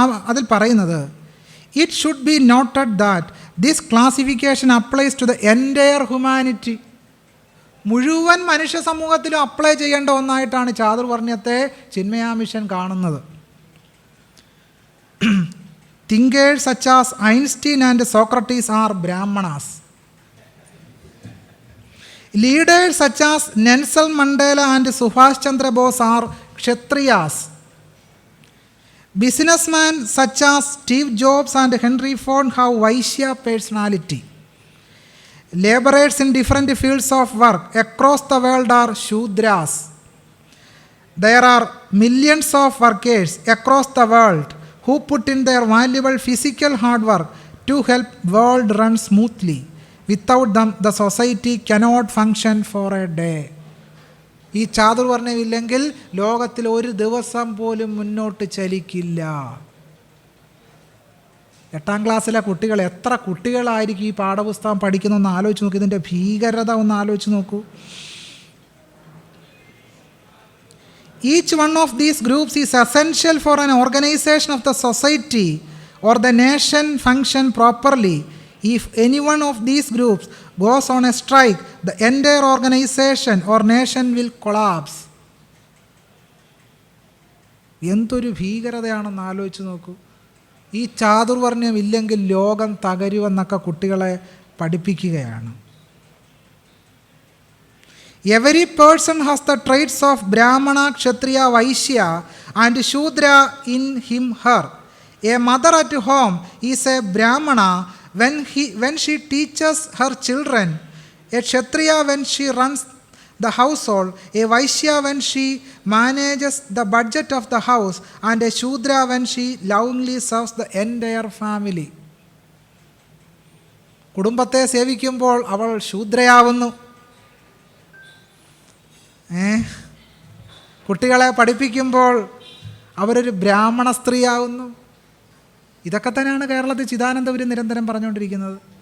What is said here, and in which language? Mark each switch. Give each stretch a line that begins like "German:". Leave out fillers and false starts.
Malayalam: അതിൽ പറയുന്നത്,
English: It should be noted that this classification applies to the entire humanity.
Malayalam: മുഴുവൻ മനുഷ്യ സമൂഹത്തിലും അപ്ലൈ ചെയ്യേണ്ട ഒന്നായിട്ടാണ് ചാതുർവർണ്ണയത്തെ ചിന്മയാ മിഷൻ കാണുന്നത്.
English: Thinkers such as Einstein and Socrates are Brahmanas. Leaders such as Nelson Mandela and Subhash Chandra Bose are Kshatriyas. Businessmen such as Steve Jobs and Henry Ford have Vaishya personality. Laborers in different fields of work across the world are Shudras. There are millions of workers across the world who put in their valuable physical hard work to help world run smoothly. Without them, the society cannot function for a day.
Malayalam: ഈ ചാതുർവർണ്ണയമില്ലെങ്കിൽ ലോകത്തിൽ ഒരു ദിവസം പോലും മുന്നോട്ട് ചലിക്കില്ല. 8ാം ക്ലാസ്സിലെ കുട്ടികൾ, എത്ര കുട്ടികളായിരിക്കും ഈ പാഠപുസ്തകം പഠിക്കുന്നതെന്ന് ആലോചിച്ച് നോക്കൂ. ഇതിൻ്റെ ഭീകരത ഒന്ന് ആലോചിച്ച് നോക്കൂ.
English: Each one of these groups is essential for an organization of the society or the nation function properly. If any one of these groups goes on a strike, the entire organization or nation will collapse.
Malayalam: എന്തൊരു ഭീകരതയാണെന്ന് ആലോചിച്ച് നോക്കൂ. ഈ ചാതുർവർണ്ണയം ഇല്ലെങ്കിൽ ലോകം തകരുമെന്നൊക്കെ കുട്ടികളെ പഠിപ്പിക്കുകയാണ്.
English: Every person has the traits of Brahmana, Kshatriya, Vaishya and Shudra in him/her. A mother at home is a Brahmana when she teaches her children, a Kshatriya when she runs the household, a Vaishya when she manages the budget of the house, and a Shudra when she lovingly serves the entire family.
Malayalam: കുടുംബത്തെ സേവിക്കുമ്പോൾ അവൾ ശൂദ്രയാവുന്നു. കുട്ടികളെ പഠിപ്പിക്കുമ്പോൾ അവരൊരു ബ്രാഹ്മണ സ്ത്രീയാവുന്നു. ഇതൊക്കെ തന്നെയാണ് കേരളത്തിൽ ചിദാനന്ദപുരി നിരന്തരം പറഞ്ഞുകൊണ്ടിരിക്കുന്നത്.